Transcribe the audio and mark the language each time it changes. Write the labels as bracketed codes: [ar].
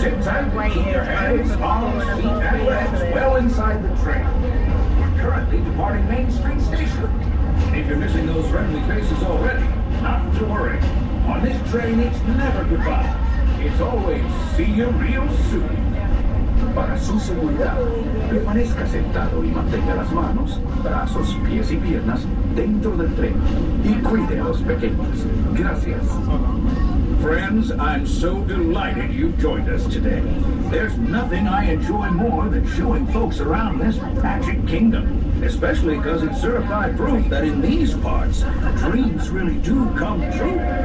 [en] Sit tight and keep your hands, palms, feet, and legs well inside the train. We're currently departing Main Street Station. If you're missing those friendly faces already, not to worry. On this train, it's never goodbye. It's always see you real soon. [es] Para su seguridad, permanezca sentado y mantenga las manos, brazos, pies y piernas dentro del tren y cuide a los pequeños. Gracias. [en] Friends, I'm so delighted you've joined us today. There's nothing I enjoy more than showing folks around this Magic Kingdom, especially because it's certified proof that in these parts, dreams really do come true.